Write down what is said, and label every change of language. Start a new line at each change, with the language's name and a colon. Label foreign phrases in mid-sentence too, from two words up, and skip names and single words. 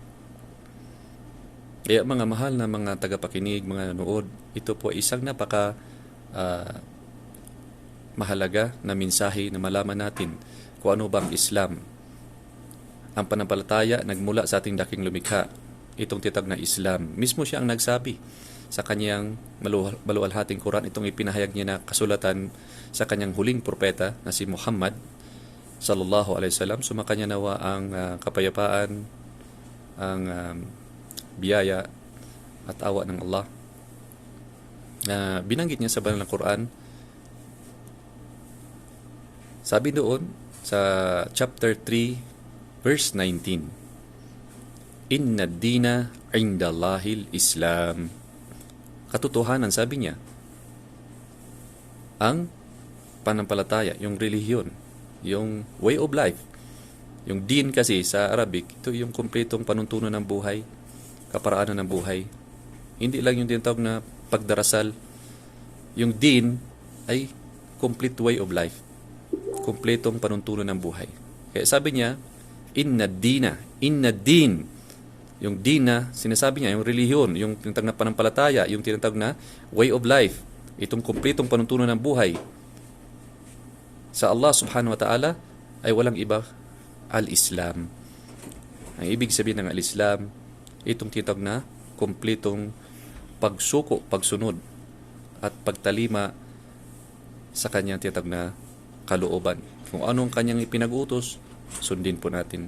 Filipino: Kaya mga mahal na mga tagapakinig, mga nanood, ito po isang napaka mahalaga na mensahe na malaman natin kung ano bang Islam. Ang panampalataya nagmula sa ating daking lumikha. Itong titag na Islam. Mismo siya ang nagsabi sa kanyang maluwalhating Quran. Itong ipinahayag niya na kasulatan sa kanyang huling propeta na si Muhammad
Arabic: صلى الله عليه وسلم.
Filipino: Sumakanya nawa ang kapayapaan, ang biyaya at awa ng Allah. Binanggit niya sa banal na Quran. Sabi doon sa chapter 3 verse 19,
Arabic: إن الدين عند الله الإسلام.
Filipino: Katotohanan, sabi niya, ang panampalataya, yung relihiyon, yung
English: way of life,
Filipino: yung din kasi sa Arabic, ito yung kumpletong panuntunan ng buhay, kaparaanan ng buhay. Hindi lang yung tinatawag na pagdarasal. Yung din ay
English: complete way of life,
Filipino: kumpletong panuntunan ng buhay. Kaya sabi niya,
Arabic: إن دين.
Filipino: Yung din na sinasabi niya, yung relihiyon, yung tinatawag na panampalataya, yung tinatawag na
English: way of life,
Filipino: itong kumpletong panuntunan ng buhay sa Allah
Arabic: سبحانه وتعالى
Filipino: ay walang iba, al-Islam. Ang ibig sabihin ng al-Islam, itong tinatawag na kumpletong pagsuko, pagsunod at pagtalima sa kanyang tinatawag na kalooban. Kung anong kanyang ipinag-utos, sundin po natin.